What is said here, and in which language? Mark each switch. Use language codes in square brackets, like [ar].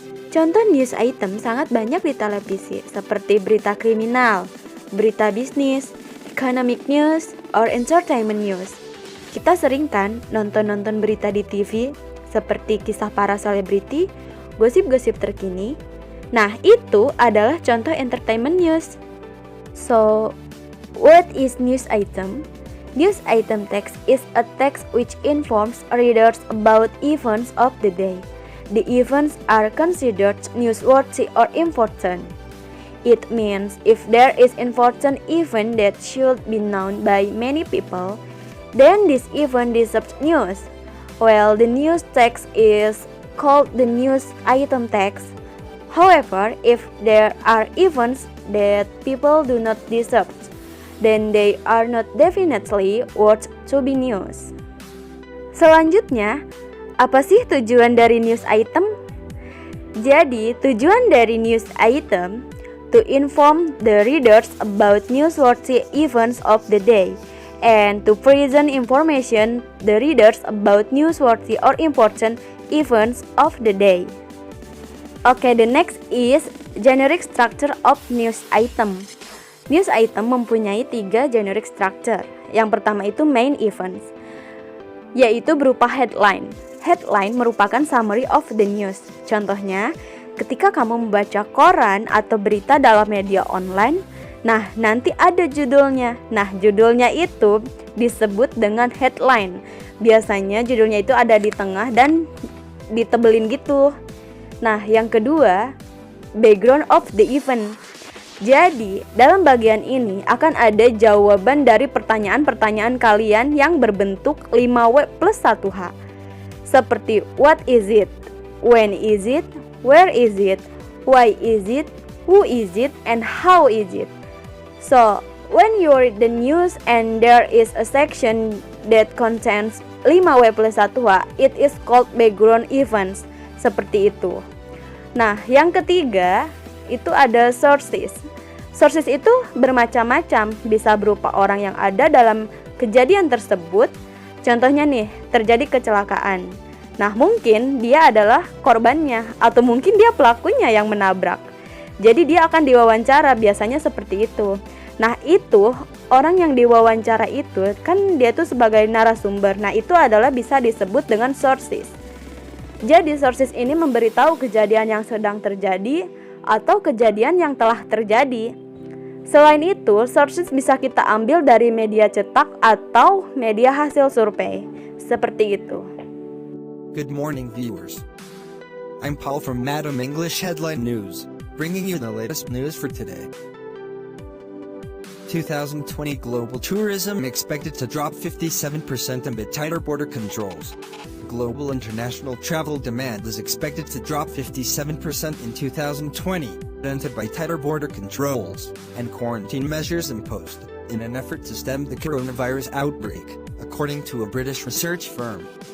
[id] Contoh news item sangat banyak di televisi, seperti berita kriminal, berita bisnis, [en] economic news, or entertainment news. [id] Kita sering kan nonton-nonton berita di TV, seperti kisah para selebriti, gosip-gosip terkini. Nah, itu adalah contoh entertainment news. [en] So, what is news item? News item text is a text which informs readers about events of the day. The events are considered newsworthy or important. It means if there is important event that should be known by many people, then this event deserves news. Well, the news text is called the news item text. However, if there are events that people do not deserve, then they are not definitely worth to be news. [id] Selanjutnya, apa sih tujuan dari news item? Jadi, tujuan dari [en] news item to inform the readers about newsworthy events of the day and to present information the readers about newsworthy or important events of the day. Okay, the next is generic structure of news item. [id] News item mempunyai 3 generic structure. Yang pertama itu main events, yaitu berupa headline. [en] Headline [id] merupakan [en] summary of the news. [id] Contohnya, ketika kamu membaca koran atau berita dalam media online, nah nanti ada judulnya. Nah, judulnya itu disebut dengan headline. Biasanya judulnya itu ada di tengah dan ditebelin gitu. Nah, yang kedua, [en] background of the event. [id] Jadi, dalam bagian ini akan ada jawaban dari pertanyaan-pertanyaan kalian yang berbentuk 5W plus 1H. Seperti [en] what is it, when is it, where is it, why is it, who is it, and how is it. So, when you read the news and there is a section that contains 5W plus 1H, it is called background events. [id] Seperti itu. Nah, yang ketiga itu ada sources. Sources itu bermacam-macam, bisa berupa orang yang ada dalam kejadian tersebut. Contohnya nih, terjadi kecelakaan. Nah, mungkin dia adalah korbannya atau mungkin dia pelakunya yang menabrak. Jadi dia akan diwawancara, biasanya seperti itu. Nah, itu orang yang diwawancara itu kan dia tuh sebagai narasumber. Nah, itu adalah bisa disebut dengan sources. Jadi sources ini memberitahu kejadian yang sedang terjadi atau kejadian yang telah terjadi. Selain itu, sources bisa kita ambil dari media cetak atau media hasil survei. Seperti itu. [en] Good morning, viewers. I'm Paul from Madam English Headline News, bringing you the latest news for today. 2020 global tourism expected to drop 57% amid tighter border controls. Global international travel demand is expected to drop 57% in 2020, dented by tighter border controls and quarantine measures imposed in an effort to stem the coronavirus outbreak, according to a British research firm.